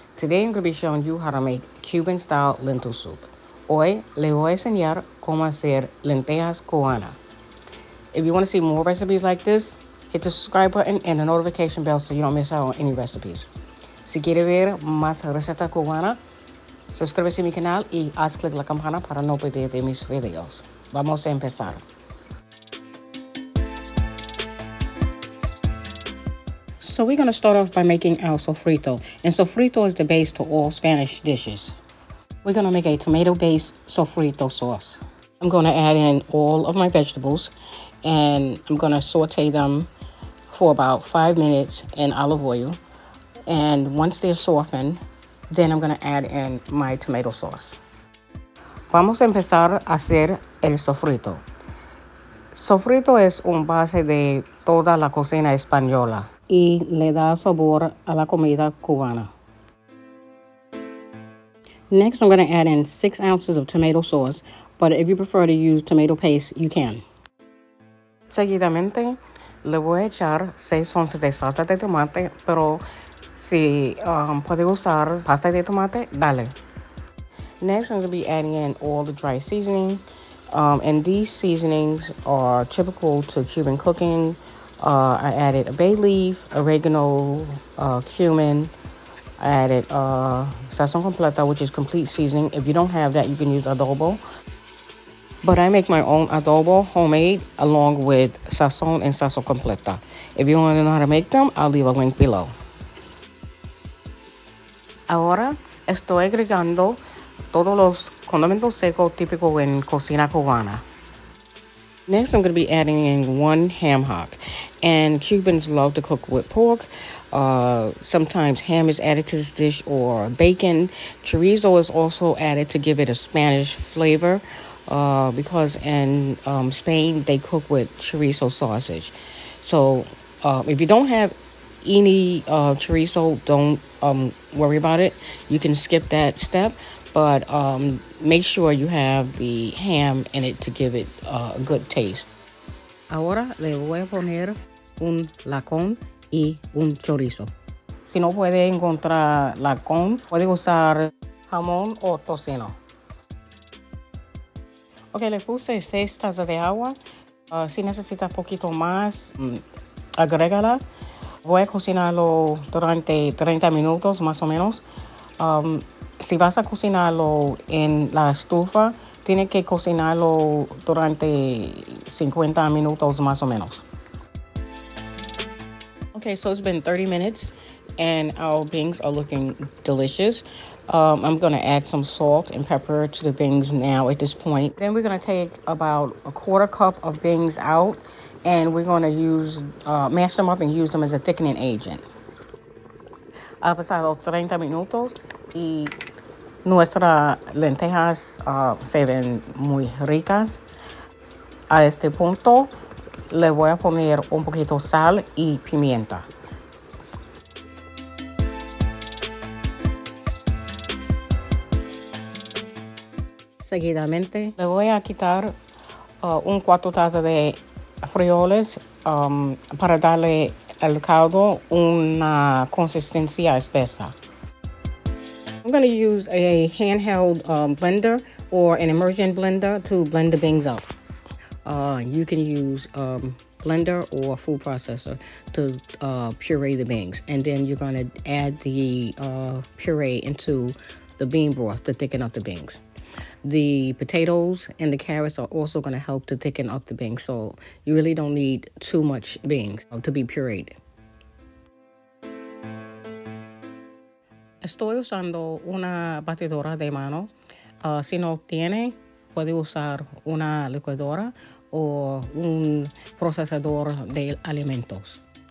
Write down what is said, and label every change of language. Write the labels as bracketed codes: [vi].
[en] Today I'm going to be showing you how to make Cuban style lentil soup. [es] Hoy le voy a enseñar cómo hacer lentejas cubanas. [en] If you want to see more recipes like this, hit the subscribe button and the notification bell so you don't miss out on any recipes. [es] Si quiere ver más recetas cubanas, suscríbete a mi canal y haz clic la campana para no perderte mis videos. Vamos a empezar. [en] So we're going to start off by making our sofrito. And sofrito is the base to all Spanish dishes. We're going to make a tomato-based sofrito sauce. I'm going to add in all of my vegetables, and I'm going to saute them for about 5 minutes in olive oil. And once they're softened, then I'm going to add in my tomato sauce. [es] Vamos a empezar a hacer el sofrito. Sofrito es un base de toda la cocina española y le da sabor a la comida cubana. [en] Next, I'm going to add in 6 ounces of tomato sauce, but if you prefer to use tomato paste, you can. [es] Seguidamente, le voy a echar 6 onzas de salsa de tomate, pero si puede usar pasta de tomate, dale. [en] Next, I'm going to be adding in all the dry seasoning, and these seasonings are typical to Cuban cooking. I added a bay leaf, oregano, cumin. I added Sazón completa, which is complete seasoning. If you don't have that, you can use Adobo. But I make my own adobo homemade along with Sazón and Sazón completa. If you want to know how to make them, I'll leave a link below. [es] Ahora estoy agregando todos los condimentos secos típicos en cocina cubana. [en] Next, I'm going to be adding in 1 ham hock. And Cubans love to cook with pork. Sometimes ham is added to this dish or bacon. Chorizo is also added to give it a Spanish flavor because in Spain they cook with chorizo sausage. So if you don't have any chorizo, don't worry about it. You can skip that step. But make sure you have the ham in it to give it a good taste. [es] Ahora le voy a poner un lacón y un chorizo. Si no puede encontrar lacón, puede usar jamón o tocino. Ok, le puse 6 tazas de agua. Si necesita poquito más, agrégala. Voy a cocinarlo durante 30 minutos más o menos. Si vas a cocinarlo en la estufa, tienes que cocinarlo durante 50 minutos más o menos. [en] Okay, so it's been 30 minutes and our beans are looking delicious. I'm going to add some salt and pepper to the beans now at this point. Then we're going to take about a 1/4 cup of beans out and we're going to mash them up and use them as a thickening agent. [es] Ha pasado 30 minutos y nuestras lentejas se ven muy ricas. A este punto le voy a poner un poquito sal y pimienta. Seguidamente le voy a quitar 1/4 taza de frijoles para darle al caldo una consistencia espesa. [en] I'm going to use a handheld blender or an immersion blender to blend the beans up. You can use blender or food processor to puree the beans. And then you're going to add the puree into the bean broth to thicken up the beans. The potatoes and the carrots are also going to help to thicken up the beans. So you really don't need too much beans to be pureed. [es] Estoy usando una batidora de mano. Si no tiene, puede usar una licuadora o un procesador de alimentos.